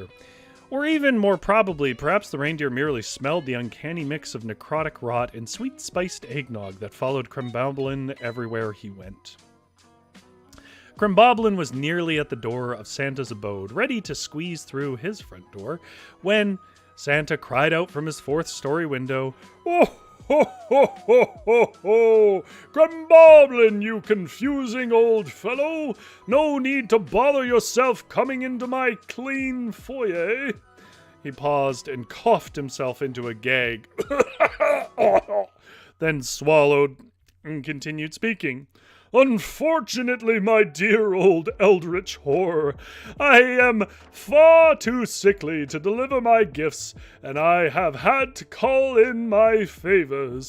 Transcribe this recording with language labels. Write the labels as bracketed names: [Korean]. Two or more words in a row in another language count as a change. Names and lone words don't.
[English] Or even more probably, perhaps the reindeer merely smelled the uncanny mix of necrotic rot and sweet-spiced eggnog that followed Kremboblin everywhere he went. Crimboblin was nearly at the door of Santa's abode, ready to squeeze through his front door, when Santa cried out from his fourth-story window, "Oh, ho, ho, ho, ho, ho! Crimboblin, you confusing old fellow! No need to bother yourself coming into my clean foyer." He paused and coughed himself into a gag, then swallowed and continued speaking. "Unfortunately, my dear old eldritch horror, I am far too sickly to deliver my gifts, and I have had to call in my favors.